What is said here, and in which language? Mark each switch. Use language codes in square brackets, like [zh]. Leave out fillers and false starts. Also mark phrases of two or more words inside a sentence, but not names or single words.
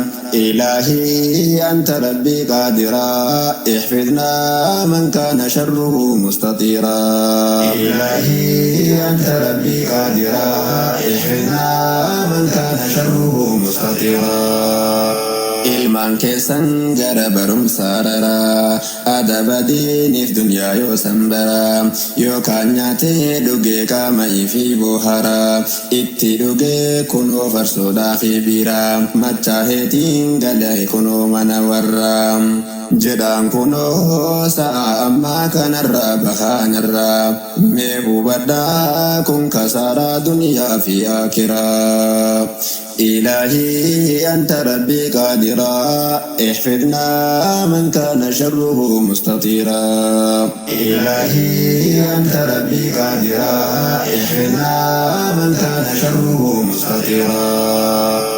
[ar] إلهي أنت ربي قادرا احفظنا من كان شره مستطيرا. إلهي أنت ربي قادرا احفظنا من كان شره مستطيرا. [om] ilmaan keessan gara barumsaa raraa adaba diiniif dunyaa yoo sanbaraa yookaan nyaatee dhugee qaama'ii fi boharaa itti dhugee kunoo farsoodhaa fi biiraa machaaheetiin galee kunoo mana warraa jedhaan kunoo sa'a ammaa kanarraa bahaanarraa mee hubadhaa kun kasaaraa duniyaa fi aakiraa. [ar] إلهي أنت ربي قادرا احفظنا من كان شره مستطيرا. إلهي أنت ربي قادرا احفظنا من كان شره مستطيرا.